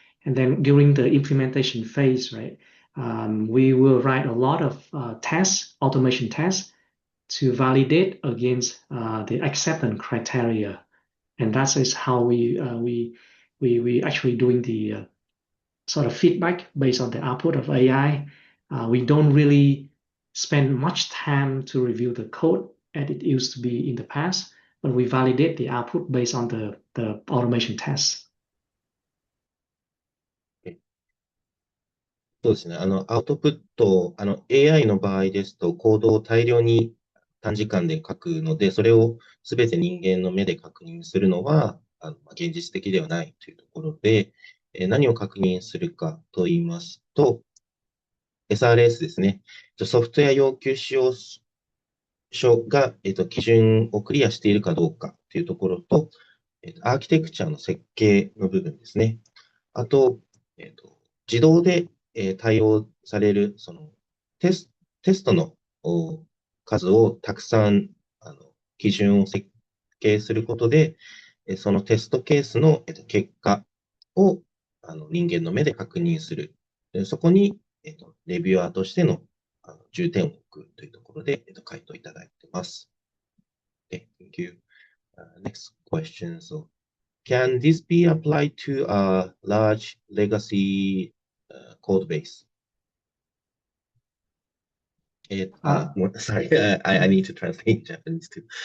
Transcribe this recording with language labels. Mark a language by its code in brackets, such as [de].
[en] And then during the implementation phase, right, we will write a lot of tests, automation tests, to validate against the acceptance criteria, and that is how we actually doing the sort of feedback based on the output of AI. We don't really spend much time to review the code as it used to be in the past, but we validate the output based on the automation tests. [ja] そうですね。アウトプット、AI の場合ですと、コードを大量に短時間で書くので、それをすべて人間の目で確認するのは、現実的ではないというところで、何を確認するかと言いますと、SRS ですね。ソフトウェア要求使用書が、基準をクリアしているかどうかというところと、アーキテクチャの設計の部分ですね。あと、自動で対応されるそのテストの数をたくさん基準を設計することで、そのテストケースの結果を人間の目で確認する。そこにレビュアーとしての重点を置くというところで回答いただいています。 [en] Thank you. Next question. So, can this be applied to a large legacy code base? Sorry, I need to translate Japanese too.